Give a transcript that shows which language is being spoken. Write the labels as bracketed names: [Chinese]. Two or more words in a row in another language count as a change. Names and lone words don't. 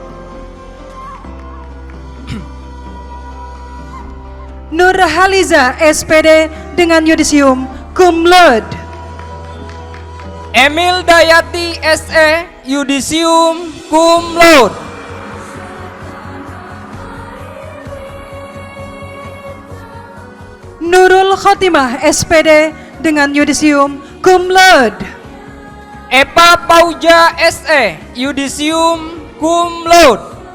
[Indonesian] Nurhaliza SPD dengan yudisium [Latin] cum laude. [Indonesian] Emil Dayati SE yudisium [Latin] cum laude. [Indonesian] Nurul Khotimah SPD dengan yudisium [Latin] cum laude. [Indonesian] Epa Pauja SE yudisium [Latin] cum laude.